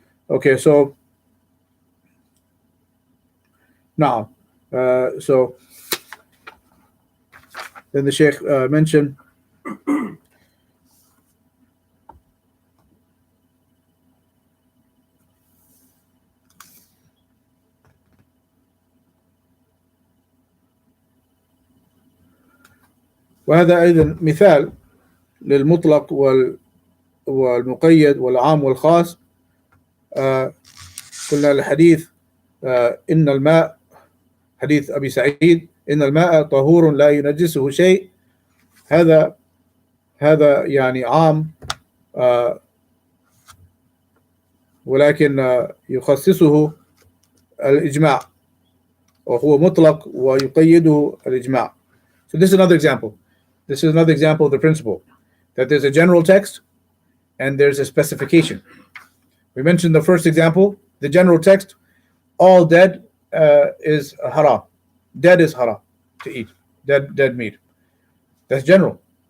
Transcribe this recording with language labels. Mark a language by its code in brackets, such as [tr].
[en] Okay, so now, so then the Shaykh mentioned [ar] وهذا أيضا مثال للمطلق والمقيد والعام والخاص. قلنا الحديث إن الماء، حديث أبي سعيد إن الماء طهور لا ينجسه شيء، هذا يعني عام، ولكن يخصصه الإجماع، وهو مطلق ويقيده الإجماع. [en] So this is another example. This is another example of the principle that there's a general text and there's a specification. We mentioned the first example, the general text, all dead is haram. Dead is haram to eat, dead meat. That's general.